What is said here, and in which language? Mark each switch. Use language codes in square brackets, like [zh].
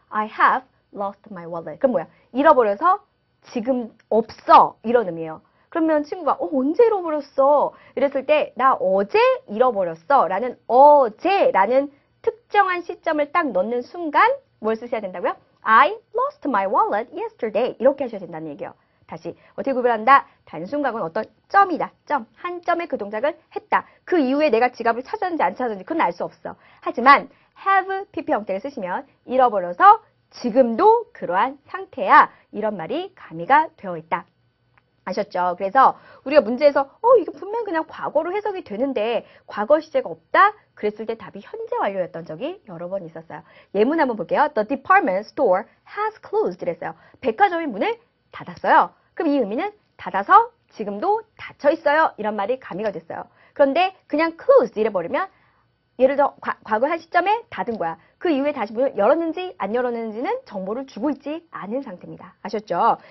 [en] I have lost my wallet. [ko] 그럼 뭐야? 잃어버려서 지금 없어 이런 의미예요. 그러면 친구가 언제 잃어버렸어? 이랬을 때 나 어제 잃어버렸어 라는 어제라는 특정한 시점을 딱 넣는 순간 뭘 쓰셔야 된다고요? [en] I lost my wallet yesterday [ko] 이렇게 하셔야 된다는 얘기예요. 다시 어떻게 구별한다? 단순 과거는 어떤 점이다. 점. 한 점에 그 동작을 했다. 그 이후에 내가 지갑을 찾았는지 안 찾았는지 그건 알 수 없어. 하지만 have pp 형태를 쓰시면 잃어버려서 지금도 그러한 상태야. 이런 말이 가미가 되어 있다. 아셨죠? 그래서 우리가 문제에서 이게 분명 그냥 과거로 해석이 되는데 과거 시제가 없다? 그랬을 때 답이 현재 완료였던 적이 여러 번 있었어요. 예문 한번 볼게요. [en] The department store has closed [ko] 이랬어요. 백화점이 문을 닫았어요. 그럼 이 의미는 닫아서 지금도 닫혀 있어요. 이런 말이 가미가 됐어요. 그런데 그냥 closed 이래버리면 예를 들어 과거 한 시점에 닫은 거야. 그 이후에 다시 문을 열었는지 안 열었는지는 정보를 주고 있지 않은 상태입니다. 아셨죠?